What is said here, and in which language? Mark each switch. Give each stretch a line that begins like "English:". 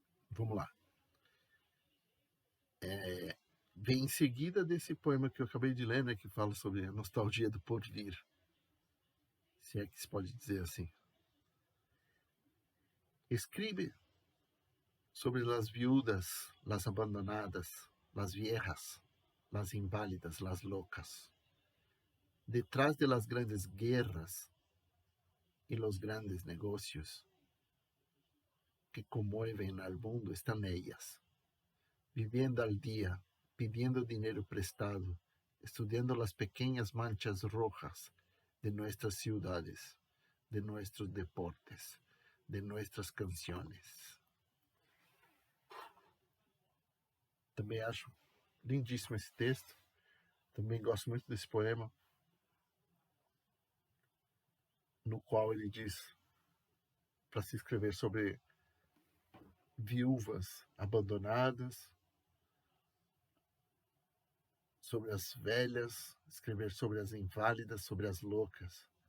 Portuguese: Vamos lá. Vem em seguida desse poema que eu acabei de ler, né, que fala sobre a nostalgia do porvir, se é que se pode dizer assim.
Spanish: Escribe sobre las viudas, las abandonadas, las viejas, las inválidas, las locas. Detrás de las grandes guerras y los grandes negocios que conmueven al mundo están ellas, viviendo al día, pidiendo dinero prestado, estudiando las pequeñas manchas rojas de nuestras ciudades, de nuestros deportes, de nuestras canciones.
Portuguese: Também acho lindíssimo esse texto. Também gosto muito desse poema, no qual ele diz para se escrever sobre viúvas abandonadas, sobre as velhas, escrever sobre as inválidas, sobre as loucas.